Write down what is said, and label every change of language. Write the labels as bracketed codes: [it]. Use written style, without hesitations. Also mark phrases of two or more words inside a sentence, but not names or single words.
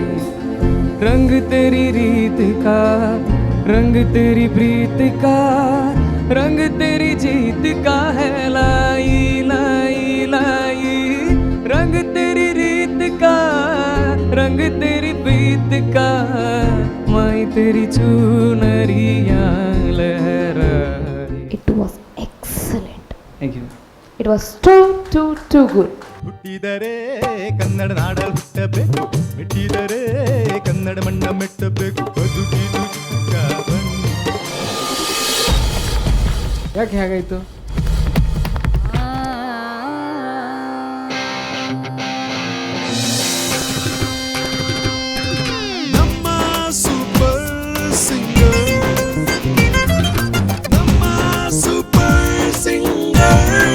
[hi] रंग तेरी रीत का, रंग तेरी प्रीत का, रंग तेरी जीत का है लाई लाई लाई. रंग तेरी रीत का, रंग तेरी प्रीत का, मैं तेरी चुनरिया लहराए. [en] It was it was too good. [kn] ಹುಟ್ಟಿದರೆ ಕನ್ನಡ ನಾಡಲ್ ಹುಟ್ಟಬೇಕು, ಮೆಟ್ಟಿದರೆ ಕನ್ನಡ ಮಣ್ಣ ಮೆಟ್ಟಬೇಕು, ಬದುಕಿದು ಚಿಕ್ಕ ಬಂಡಿ. ಯಾಕೆ ಹೇಗಾಯಿತು? ನಮ್ಮ ಸೂಪರ್ ಸಿಂಗರ್, ನಮ್ಮ ಸೂಪರ್ ಸಿಂಗರ್.